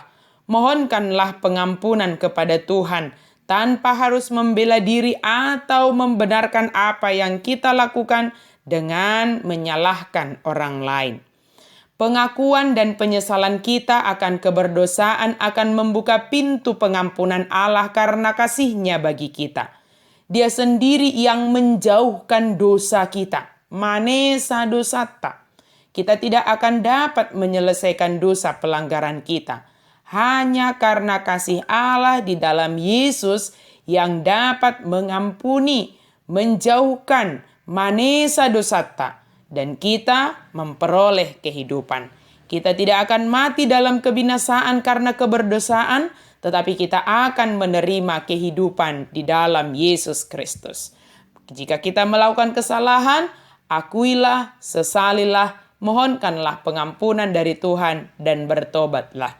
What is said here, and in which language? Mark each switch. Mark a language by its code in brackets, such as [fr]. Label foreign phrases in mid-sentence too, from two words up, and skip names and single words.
[id] Mohonkanlah pengampunan kepada Tuhan, tanpa harus membela diri atau membenarkan apa yang kita lakukan dengan menyalahkan orang lain. Pengakuan dan penyesalan kita akan keberdosaan akan membuka pintu pengampunan Allah karena kasih-Nya bagi kita. Dia sendiri yang menjauhkan dosa kita. [bbc] Manesa dosata. [id] Kita tidak akan dapat menyelesaikan dosa pelanggaran kita. Hanya karena kasih Allah di dalam Yesus yang dapat mengampuni, menjauhkan [bbc] manesa dosata, [id] dan kita memperoleh kehidupan. Kita tidak akan mati dalam kebinasaan karena keberdosaan, tetapi kita akan menerima kehidupan di dalam Yesus Kristus. Jika kita melakukan kesalahan, akuilah, sesalilah, mohonkanlah pengampunan dari Tuhan dan bertobatlah.